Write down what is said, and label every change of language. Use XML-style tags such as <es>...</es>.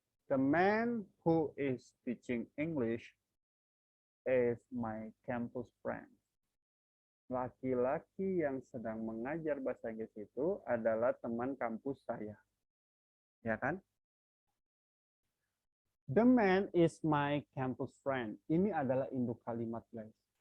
<en>The man who is teaching English is my campus friend.</en> <id>Laki-laki yang sedang mengajar bahasa Inggris itu adalah teman kampus saya. Ya kan?</id> <en>The man is my campus friend.</en> <id>Ini adalah induk kalimat, guys.</id>